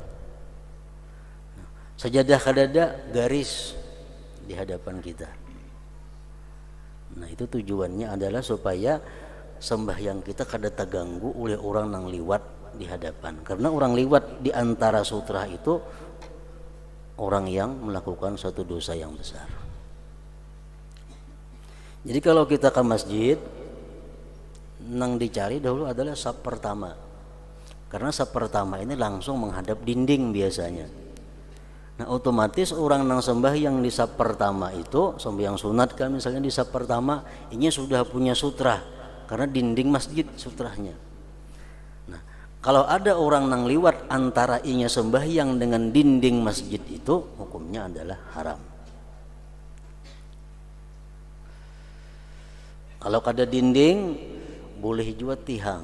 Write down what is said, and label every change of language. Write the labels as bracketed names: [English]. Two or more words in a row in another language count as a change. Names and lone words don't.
[Banjar] Sajadah kada ada, garis di hadapan kita. Nah itu tujuannya adalah supaya sembahyang kita kada terganggu oleh orang yang liwat di hadapan. [Indonesian] Karena orang liwat di antara sutra itu orang yang melakukan suatu dosa yang besar. [Banjar] Jadi kalau kita ke masjid, nang dicari dahulu adalah saf pertama. [Indonesian] Karena saf pertama ini langsung menghadap dinding biasanya. [Banjar] Nah otomatis orang nang sembahyang di saf pertama itu, sembahyang sunat kan misalnya di saf pertama, ini sudah punya sutra karena dinding masjid sutranya. Nah kalau ada orang nang liwat antara inya sembahyang dengan dinding masjid itu, hukumnya adalah haram. Kalau kada dinding boleh juga tihang.